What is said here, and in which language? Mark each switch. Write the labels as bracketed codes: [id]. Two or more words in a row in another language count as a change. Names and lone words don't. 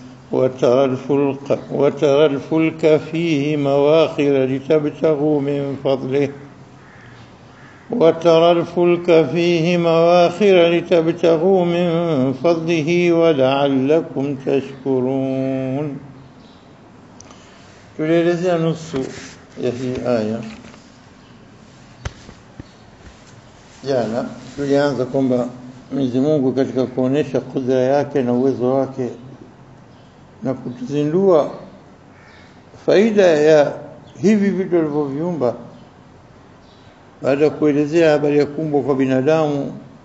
[ar] وترى الفلك فيه مواخر لتبتغوا من فضله ولعلكم تشكرون. [sw] tulielezea nusu ya hii aya jana. Tulianza kwamba Mwenyezi Mungu katika kuonesha kudra yake na uwezo wake na kutuzindua faida ya hivi vitu alivyoviumba, baada ya kuelezea habari ya kuumbwa kwa binadamu,